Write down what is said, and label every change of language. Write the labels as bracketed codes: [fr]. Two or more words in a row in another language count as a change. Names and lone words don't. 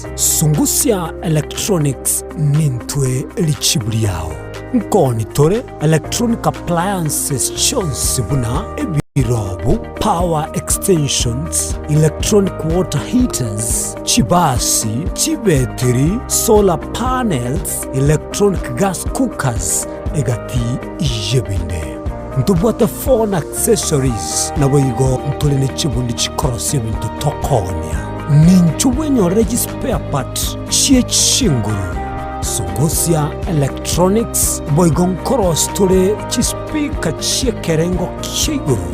[guz] Sungusya Electronics nintwe lichiburi yao. Nkoni tore [en] electronic appliances [guz] chonsi buna ebirobu, [en] power extensions, electronic water heaters, [guz] chibasi, chibetiri, [en] solar panels, electronic gas cookers, [guz] egati ijebinde. Ntubwata [en] phone accessories [guz] na boigo ntulene chibundi chikorosi bintu tokonya. Ninchuwenyorera [en] spare part [guz] chie chinguru. Sungusya Electronics boigo nkoros tule chispika chie kerengo kiguru.